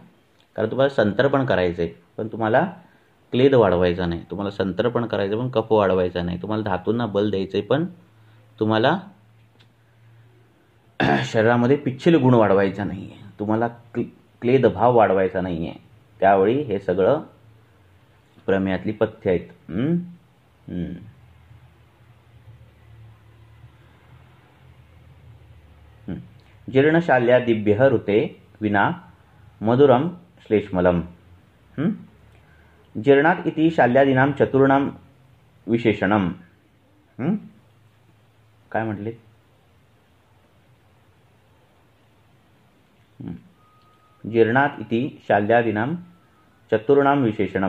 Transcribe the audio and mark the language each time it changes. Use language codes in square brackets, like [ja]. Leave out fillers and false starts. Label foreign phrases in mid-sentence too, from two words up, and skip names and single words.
[mr] कारण तुम्हाला संतर्पण करायचं आहे पण तुम्हाला क्लेद वाढवायचा नाही, तुम्हाला संतर्पण करायचं पण कफ वाढवायचा नाही, तुम्हाला धातूंना बल द्यायचं पण तुम्हाला शरीरामध्ये पिच्छिल गुण वाढवायचा नाही आहे, तुम्हाला क्लेद भाव वाढवायचा नाही आहे. त्यावेळी हे सगळं प्रमेयातली पथ्य आहेत. [sa] जीर्णशाल्यादिभ्य ऋते विना मधुरम श्लेष्मलम. जीर्णात इति शाल्यादीनां चतुर्णाम विशेषणम. [mr] काय म्हटले? [sa] जीर्णात इति शाल्यादीनां चतुर्णाम विशेषणम.